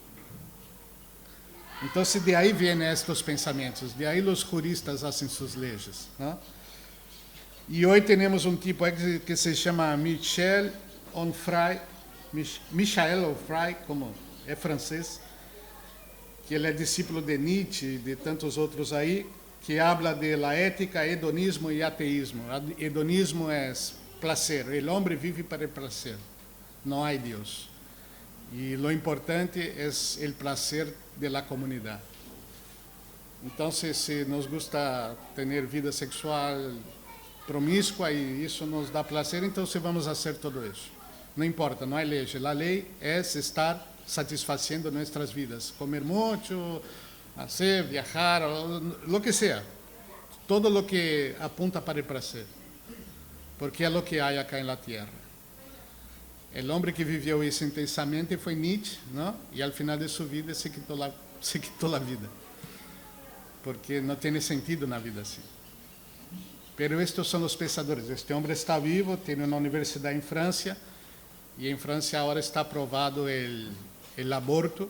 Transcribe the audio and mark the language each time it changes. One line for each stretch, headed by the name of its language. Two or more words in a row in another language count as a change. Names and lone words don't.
Portuguese: Então, de aí vêm estes pensamentos, de aí os juristas fazem suas leis, não? E hoje temos um tipo que se chama Michel Onfray, como é francês, que ele é discípulo de Nietzsche e de tantos outros aí,
Spanish: que habla de la ética, hedonismo
Portuguese: e ateísmo. Hedonismo é placer, o homem vive para o placer, não há Deus. E
Spanish: lo importante
Portuguese: é o placer
Spanish: de la
Portuguese: comunidade. Então, se
Spanish: nos gusta
Portuguese: ter vida sexual promíscua e isso nos dá prazer, então vamos fazer tudo isso. Não importa, não há lei. A lei é estar satisfazendo nossas vidas. Comer muito, fazer, viajar,
Spanish: lo que
Portuguese: seja.
Spanish: Todo lo que
Portuguese: apunta para o prazer. Porque é
Spanish: lo que
Portuguese: há acá na terra. O homem que viveu isso intensamente foi Nietzsche, não? E ao final de sua vida se quitou a vida. Porque não tem sentido na vida assim. Pero estes são os pensadores. Este homem está vivo, tem uma universidade em França, e em França agora está aprovado o aborto.